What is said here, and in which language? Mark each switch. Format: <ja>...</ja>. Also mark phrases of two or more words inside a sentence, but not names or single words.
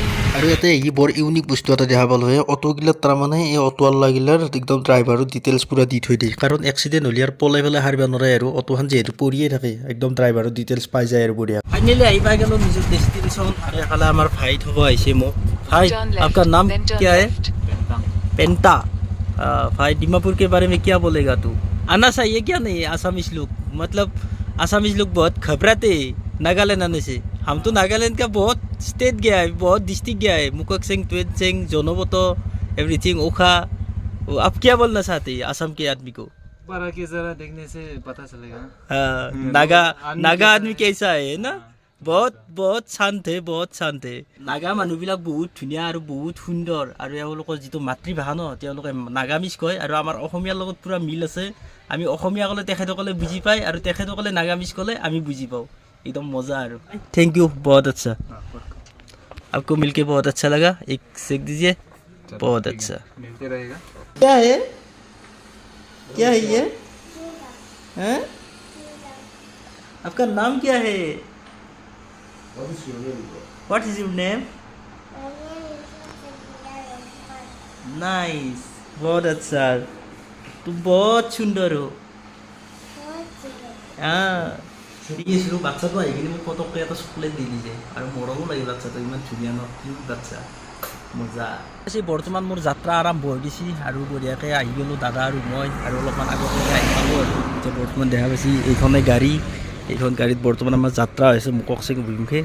<as>আৰু ইয়াতে ই বৰ ইউনিক বস্তু এটা দেখা পালোঁ, অটোগিলাত তাৰমানে এই অটোৱালাগিলাৰ একদম</as> <en>driver's details</en> <as>পূৰা দি থৈ দিয়ে, কাৰণ এক্সিডেণ্ট হ'লে আৰু পলাই পেলাই হাৰিব নোৱাৰে, আৰু অটোখন যিহেতু পৰিয়ে থাকে একদম</as> <en>driver's details</en> <as>পাই যায় আৰু বঢ়িয়া। ফাইনেলি আহি পাই গ'লোঁ নিজৰ ডেষ্টিনেশ্যন, আৰু এফালে আমাৰ ভাই থ'ব আহিছে মোক।</as> <hi>भाई आपका नाम क्या है? पेंटा। भाई दीमापुर के बारे में क्या बोलेगा तू? आना चाहिए क्या नहीं आसामीज लोग, मतलब आसामीज लोग बहुत घबराते नागालैंड आने से। हम तो नागालैंड का बहुत स्टेट गया है, बहुत डिस्ट्रिक्ट गया है, मुककसेंग, ट्वेनसेंग, जोनोबोतो, एवरीथिंग, ओखा। आप क्या बोलना चाहते हैं आसाम के आदमी को? बारह की जरा देखने से पता चलेगा। नागा आदमी कैसा है ना, बहुत बहुत शांत है, बहुत शांत है।</hi> <as>নাগা মানুহবিলাক বহুত ধুনীয়া আৰু বহুত সুন্দৰ, আৰু এওঁলোকৰ যিটো মাতৃভাষা ন, তেওঁলোকে নাগামিজ কয়, আৰু আমাৰ অসমীয়াৰ লগত পূৰা মিল আছে। আমি অসমীয়া ক'লে তেখেতসকলে বুজি পায়, আৰু তেখেতসকলে নাগামিজ ক'লে আমি বুজি পাওঁ, একদম মজা আৰু।</as> <en>Thank you,</en> <hi>बहुत अच्छा, आपको मिलके बहुत अच्छा लगा, एक सेक दीजिए, बहुत अच्छा। मिलते रहेगा। क्या है, क्या है ये? हैं? आपका नाम क्या है?</hi> <en>What is your name? Nice,</en> <hi>बहुत अच्छा, तुम बहुत सुंदर हो। हाँ,</hi> <as>বাচ্চাটো আহি কিনে মোক পটককৈ এটা চকলেট দি দিছে, আৰু মৰমো লাগে বাচ্চাটো, ইমান ধুনীয়া ন, কিউট বাচ্চা, মজা। বৰ্তমান মোৰ যাত্ৰা আৰম্ভ হৈ গৈছে, আৰু বঢ়িয়াকৈ আহি গ'লোঁ দাদা আৰু মই, আৰু অলপমান আগলৈকে আহি পালোঁ। আৰু এতিয়া বৰ্তমান দেখা পাইছে এইখনে গাড়ী, এইখন গাড়ীত বৰ্তমান আমাৰ যাত্ৰা হৈছে মুককচং অভিমুখে।</as>